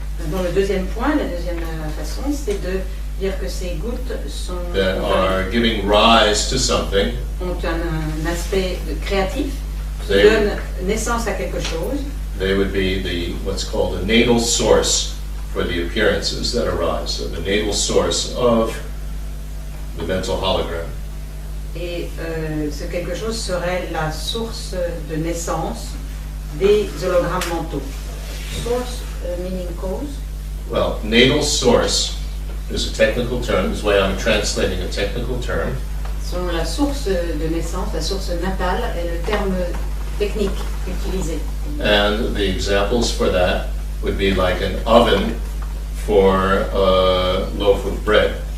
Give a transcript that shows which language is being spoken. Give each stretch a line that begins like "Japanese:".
French: Dans le deuxième point, la deuxième façon, c'est de dire que ces gouttes
English: that are giving rise to something,
French: ont un aspect créatif qui
English: They-
French: donne naissance à quelque chose.
English: they would be what's called the natal source for the appearances that arise. So the natal source of the mental hologram.
French: Et ce quelque chose serait la source de naissance des hologrammes mentaux.
English: Source meaning cause. Well, natal source is a technical term. This is why I'm translating a technical term.
French: Sont la source de naissance, la source natale est le terme technique utilisé.
English: And the examples for that would be like an oven for a loaf of bread.